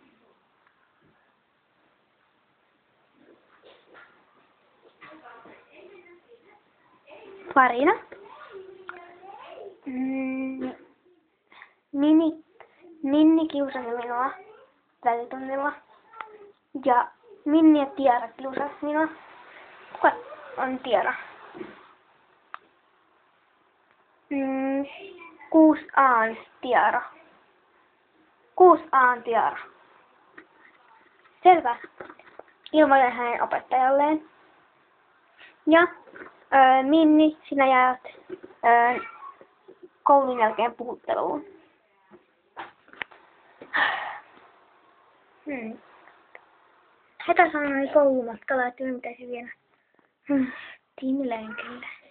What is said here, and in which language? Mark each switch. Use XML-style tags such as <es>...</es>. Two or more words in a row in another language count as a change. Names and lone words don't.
<fi>Farina. Minni kiusasi minua välitunnilla. Ja Minni ja Tiara kiusasi minua. Kuka on Tiara? 6A:n Tiara. 6A:n Tiara. Selvä. Ilmoitan hänen opettajalleen. Ja Minni, sinä jäät koulun jälkeen puhutteluun. Heta sanoi koulumatkalla, että minun pitäisi viedä Tim-lenkille.</fi>